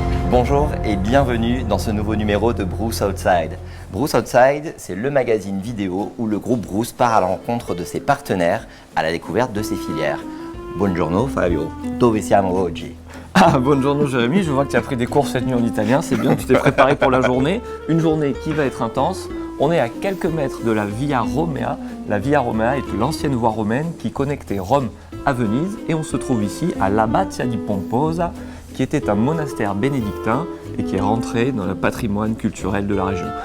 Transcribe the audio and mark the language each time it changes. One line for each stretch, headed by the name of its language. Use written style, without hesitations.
French: Bonjour et bienvenue dans ce nouveau numéro de Bruce Outside. Bruce Outside, c'est le magazine vidéo où le groupe Bruce part à la rencontre de ses partenaires à la découverte de ses filières.
Italian: Buongiorno Fabio, dove siamo oggi?
French: Ah, buongiorno Jérémy, je vois que tu as pris des cours cette nuit en italien, c'est bien, tu t'es préparé pour la journée. Une journée qui va être intense. On est à quelques mètres de la Via Romea. La Via Romea est l'ancienne voie romaine qui connectait Rome à Venise et on se trouve ici à l'Abbazia di Pomposa, qui était un monastère bénédictin et qui est rentré dans le patrimoine culturel de la région.